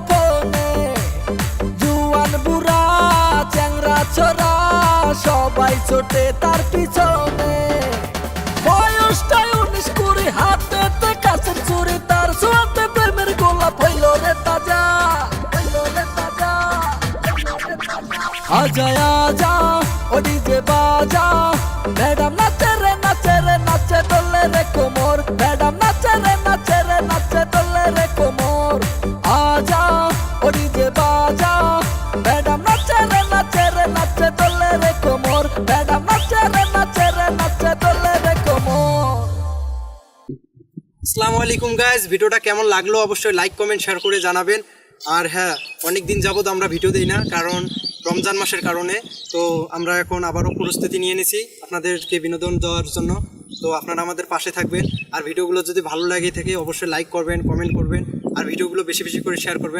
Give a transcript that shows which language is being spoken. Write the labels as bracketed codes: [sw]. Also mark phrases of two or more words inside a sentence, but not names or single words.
[bn] ফোনে জুয়ান বুড়া চ্যাংরা ছোরা সবাই ছোটে তার পিছনে বয়সটাই 19-20 হাতেতে কাছের চুরি তার ছোঁয়াতে প্রেমের গোলাপ হইল রে তাজা [hi] आजा आजा ओ डीजे बाजा मैडम नाचे रे नाचे डोले रे कोमर मैडम नाचे रे नाचे डोले रे कोमर आजा ओ डीजे बाजा मैडम नाचे रे नाचे डोले रे कोमर मैडम नाचे रे नाचे डोले रे कोमर। [ar] السلام عليكم [bn] গাইস, ভিডিওটা কেমন লাগলো অবশ্যই লাইক কমেন্ট শেয়ার করে জানাবেন। আর হ্যাঁ, অনেক দিন যাবত আমরা ভিডিও দেই না, কারণ রমজান মাসের কারণে। তো আমরা এখন আবারও প্রস্তুতি নিয়ে নিয়েছি আপনাদেরকে বিনোদন দেওয়ার জন্য। তো আপনারা আমাদের পাশে থাকবেন, আর ভিডিওগুলো যদি ভালো লাগে থাকে অবশ্যই লাইক করবেন, কমেন্ট করবেন, আর ভিডিওগুলো বেশি বেশি করে শেয়ার করবেন।